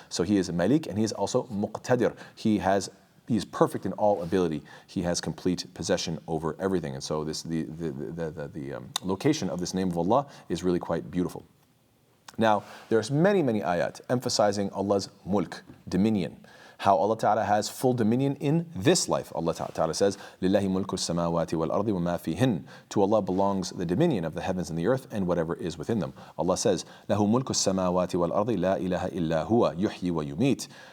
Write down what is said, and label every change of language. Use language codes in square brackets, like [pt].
[en] So he is a Malik and he is also Muqtadir. He is perfect in all ability. He has complete possession over everything. And so the location of this name of Allah is really quite beautiful. Now, there's many ayat emphasizing Allah's mulk, dominion, how Allah Ta'ala has full dominion in this life. Allah Ta'ala says, [ar] لِلَّهِ مُلْكُ السَّمَاوَاتِ وَالْأَرْضِ وَمَا فِيهِنْ. [en] To Allah belongs the dominion of the heavens and the earth and whatever is within them. Allah says, [ar] لَهُ مُلْكُ السَّمَاوَاتِ وَالْأَرْضِ لَا إِلَهَ إِلَّا هُوَ يُحْيِي وَيُمِيتُ.